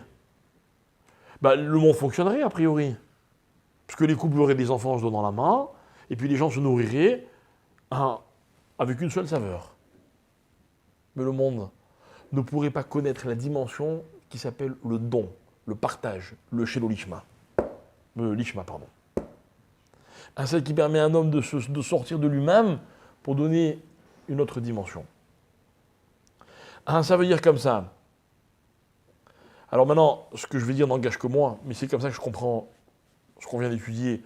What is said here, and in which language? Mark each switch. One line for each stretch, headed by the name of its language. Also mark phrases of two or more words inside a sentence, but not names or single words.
French: Le monde fonctionnerait a priori. Parce que les couples auraient des enfants en se donnant la main, et puis les gens se nourriraient avec une seule saveur. Mais le monde ne pourrait pas connaître la dimension qui s'appelle le don, le partage, le shelo-lishma. Lishma, pardon. Celle qui permet à un homme de sortir de lui-même pour donner une autre dimension. Ça veut dire comme ça. Alors maintenant, ce que je vais dire n'engage que moi, mais c'est comme ça que je comprends ce qu'on vient d'étudier.